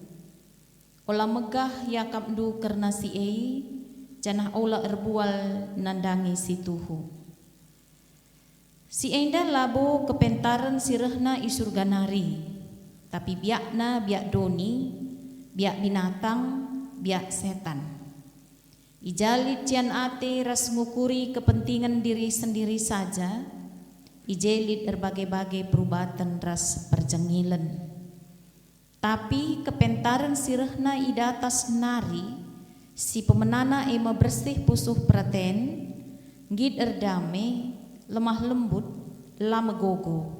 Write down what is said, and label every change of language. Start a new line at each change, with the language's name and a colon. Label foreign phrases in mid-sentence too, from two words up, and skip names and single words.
Batak Karo: Ola megah yakap ndu kerna si janah ola erbual nandangi si tuhu. Si enda labo kepentaran sirehna isurga nari. Tapi biakna biak doni, biak binatang, biak setan. Ijalit cian ate ras ngukuri
Indonesian: kepentingan diri sendiri saja.
Batak Karo: Ijelit berbagai-bagai perubatan ras perjengilan. Tapi kepentaran sirehna idatas nari, si pemenana ema bersih pusuh praten, gid erdame, lemah lembut, lama gogo.